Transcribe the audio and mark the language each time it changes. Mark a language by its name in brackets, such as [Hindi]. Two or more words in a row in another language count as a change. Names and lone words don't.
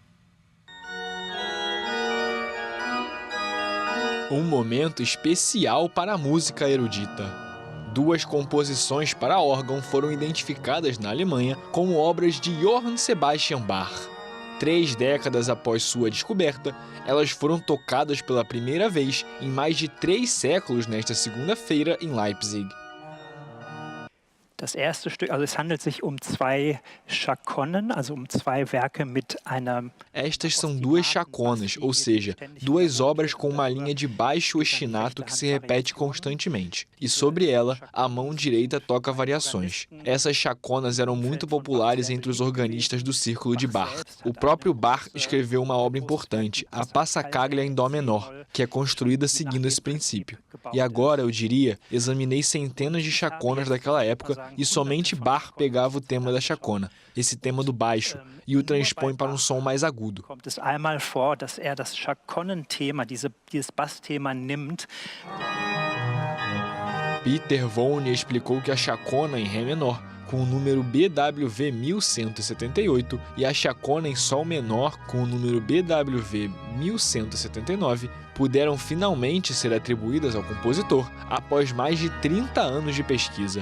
[Portuguese] Um momento especial para a música erudita. 2 composições para órgão foram identificadas na Alemanha como obras de Johann Sebastian Bach. 3 décadas após sua descoberta, elas foram tocadas pela primeira vez em mais de 3 séculos nesta segunda-feira em Leipzig. [German] Das erste Stück, also es handelt sich um 2 Chaconnen, also um 2 Werke mit einer... [Portuguese] Estas são 2 chaconas, ou seja, 2 obras com uma linha de baixo ostinato que se repete constantemente. E sobre ela, a mão direita toca variações. Essas chaconas eram muito populares entre os organistas do círculo de Bach. O próprio Bach escreveu uma obra importante, a Passacaglia em Dó menor, que é construída seguindo esse princípio. E agora, eu diria, examinei centenas de chaconas daquela época e somente Bach pegava o tema da chacona, esse tema do baixo, e o transpõe para um som mais agudo. [German] Kommt es einmal vor, dass das Chaconnen-Thema, dieses Bassthema nimmt. [Portuguese] Peter Vonne explicou que a chacona em Ré menor, com o número BWV 1178, e a chacona em Sol menor, com o número BWV 1179, puderam finalmente ser atribuídas ao compositor após mais de 30 anos de pesquisa.